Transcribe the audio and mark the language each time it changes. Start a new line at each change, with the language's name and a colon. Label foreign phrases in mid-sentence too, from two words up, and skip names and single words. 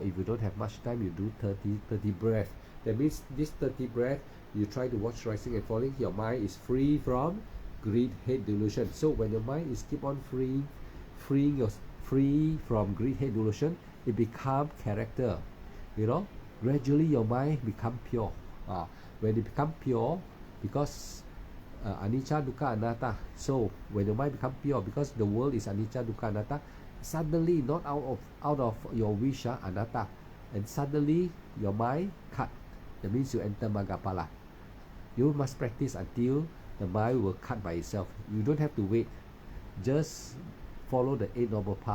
English: If you don't have much time, you do 30 breath. That means this 30 breath, you try to watch rising and falling, your mind is free from greed, hate, delusion. So when your mind is keep on free from greed, hate, delusion, it become character. Gradually your mind become pure. When it become pure, because
Pali: anicca, dukkha, anatta.
English: So when your mind become pure, because the world is
Pali: anicca, dukkha, anatta,
English: suddenly, not out of your wish, anatta, and suddenly your mind cut. That means you enter Maggaphala. You must practice until the mind will cut by itself. You don't have to wait. Just follow the 8 Noble Path.